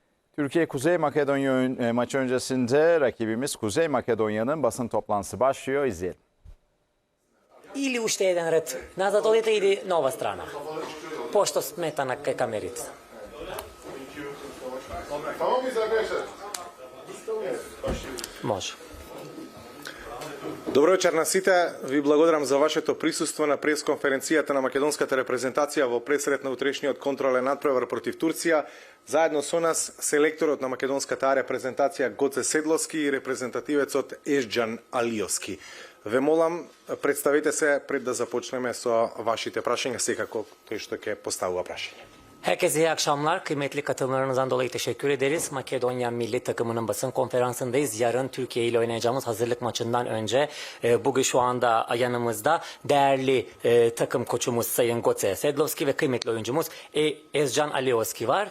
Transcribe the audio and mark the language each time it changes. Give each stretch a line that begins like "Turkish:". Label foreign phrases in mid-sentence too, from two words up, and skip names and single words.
Turkish: Türkiye-Kuzey Makedonya maçı öncesinde rakibimiz Kuzey Makedonya'nın basın toplantısı başlıyor. İzleyelim.
Macedonian: Или уште еден ред назад одите или нова страна. Пошто сметана кај камерите. Може. Добро вечер на сите. Ви благодарам за вашето присуство на пресконференцијата на македонската репрезентација во пресред на утрешниот контролен надпревар против Турција. Заедно со нас селекторот на македонската репрезентација Гоце Седловски и репрезентативецот Езџан Алиовски. Ве молам, представете се пред да започнеме со вашите прашања, секако тој што ќе поставува прашање.
Turkish: Herkese iyi akşamlar. Kıymetli katılımlarınızdan dolayı teşekkür ederiz. Makedonya milli takımının basın konferansındayız. Yarın Türkiye ile oynayacağımız hazırlık maçından önce bugün şu anda yanımızda değerli takım koçumuz Sayın Goce Sedlovski ve kıymetli oyuncumuz Езџан Алиовски var.